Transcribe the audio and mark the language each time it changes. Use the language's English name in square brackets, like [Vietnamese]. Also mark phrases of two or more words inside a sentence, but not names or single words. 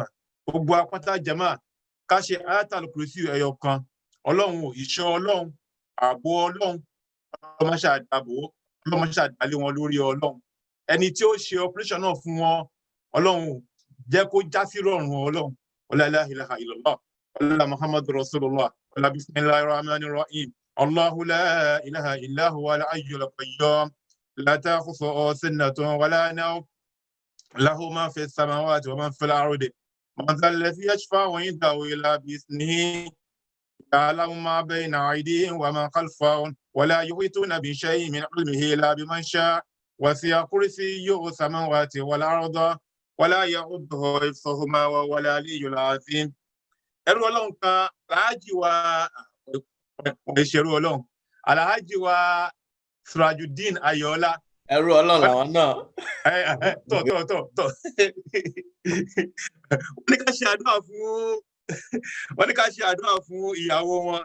[Yoruba] Gbogbo apáta jàmáà ká ṣe [Arabic] آية الكرسي [Yoruba] ẹyọ kan. Ọlọ́run ìṣọ́ Ọlọ́run, ààbò Ọlọ́run, ọlọ́mọṣà dàbò, ọlọ́mọṣà dálé wọn lórí Ọlọ́run. ẹni tí ó ṣe operation náà fún wọn Ọlọ́run jẹ́ kó já sí rọrùn Ọlọ́run [Arabic] لا إله إلا الله ولا محمد رسول الله ولا بسم الله الرحمن الرحيم الله لا إله إلا هو الحي القيوم لا تأخذه سنة ولا نوم له ما في السماوات وما في الأرض من ذا الذي يشفع عنده إلا بإذنه يعلم ما بين أيديهم وما خلفهم ولا يحيطون بشيء من علمه إلا بمن شاء وسع كرسيه السماوات والأرض ولا يؤوده حفظهما وهو العلي العظيم. [Yoruba] ẹrú Ọlọ́run kan Alhaji wa ìṣerú Ọlọ́run Alhaji wa Sirajuddin Ayọ̀ọ́lá ẹrú Ọlọ́run làwọn náà. tọ̀ wọ́n ní ká ṣe àdúrà fún ìyàwó wọn